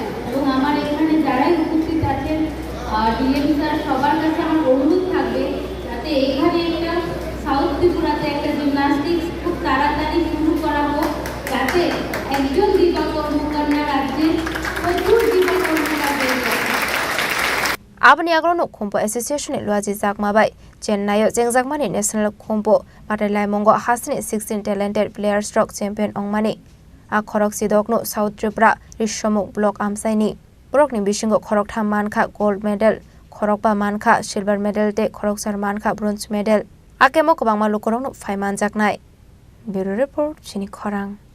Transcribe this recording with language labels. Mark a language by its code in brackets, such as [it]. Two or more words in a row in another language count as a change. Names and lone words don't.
[bn] এবং আমার এখানে যারাই উপস্থিত আছেন ডিএম স্যার সবার কাছে আমার অনুরোধ থাকবে যাতে এখানে একটা সাউথ ত্রিপুরাতে একটা জিমনাস্টিক্স খুব তাড়াতাড়ি শুরু করা হোক, যাতে একজন দীপা কর্মকার না রাজ্যে প্রচুর দীপা কর্মকার হয়ে যায়। [trp] Abani aglo khompo association luaji jakmabai Chennai jengjakmani national khompo patalai mongo hasni 16 [en] talented players stroke champion [trp] ongmani a khorok sidokno South Tripura Rishomuk block amsaini borokni bisingo khorok tham mankha [en] gold medal, [trp] khorok ba mankha [en] silver medal [trp] te khorok sar mankha [en] bronze medal [trp] akemo kobangma lokorokno phaiman jaknai. [en] Bureau report Chini Khorang.